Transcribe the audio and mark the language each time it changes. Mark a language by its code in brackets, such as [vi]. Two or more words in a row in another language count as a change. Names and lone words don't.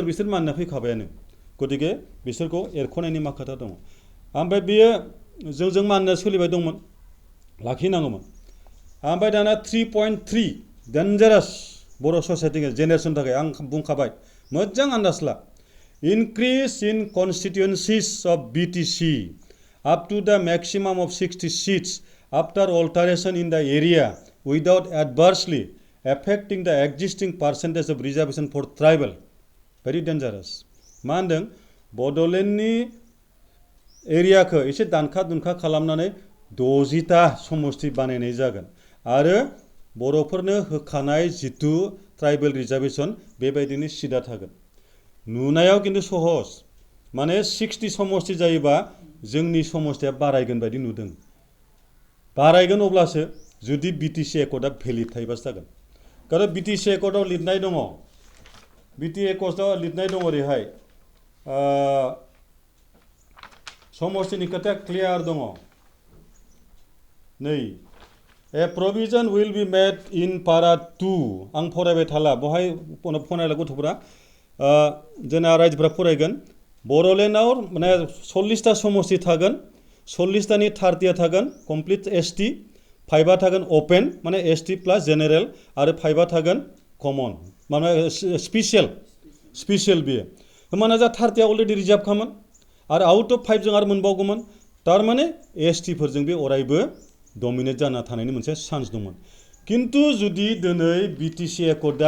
[brx] बिसोर मानिना फैखाबायानो गतिके बिसोरखौ एरख'नायनि मा खोथा दङ ओमफ्राय बेयो जोंजों मानिना सोलिबाय दंमोन लाखिनांगौमोन ओमफ्राय दाना 3.3 डेन्जारास बर' ससाइटि जेनेरेसननि थाखाय आं बुंखाबाय मोजां आन्दाज ला [en] increase in constituencies of BTC up to the maximum of 60 seats after alteration in the area without adversely affecting the existing percentage of reservation for tribal very dangerous [brx] मा होनदों बड'लेण्डनि एरियाखौ एसे दानखा दुनखा खालामनानै 60टा समष्टि बानायनाय जागोन आरो बर'फोरनो होखानाय जितु [en] tribal reservation [brx] बेबायदिनो सिदा थागोन नुनायाव खिन्थु सहज माने 60 समष्टि जायोबा जोंनि समष्टिया बारायगोन बायदि नुदों बारायगोन अब्लासो जुदि BTC एकर्डआ भेलिड थायोबासो जागोन कारण BTC एकर्डआव लिरनाय दङ BTC एकर्डआव लिरनाय दङ ओरैहाय समष्टिनि खोथाया क्लियार दङ नै [en] A provision will be made in para 2 [brx] आं फरायबाय थाला बहाय फरायला गथ'फोरा जोंना रायजोफोरा फरायगोन बड'लेण्डआव माने 40टा समष्टि थागोन 40टानि 30आ थागोन [en] complete ST [brx] 5आ थागोन अपेन माने [en] ST plus general [brx] आरो 5आ थागोन कमन माने स्पेशल बेयो होमबाना जा 30आ [en] already reserve [brx] खामोन आरो [en] out of [brx] 5 जों आरो मोनबावगौमोन थारमाने ST फोरजों बे अरायबो डमिनेट जाना थानायनि मोनसे चान्स दंमोन किन्तु जुदि दिनै BTC एकर्डआ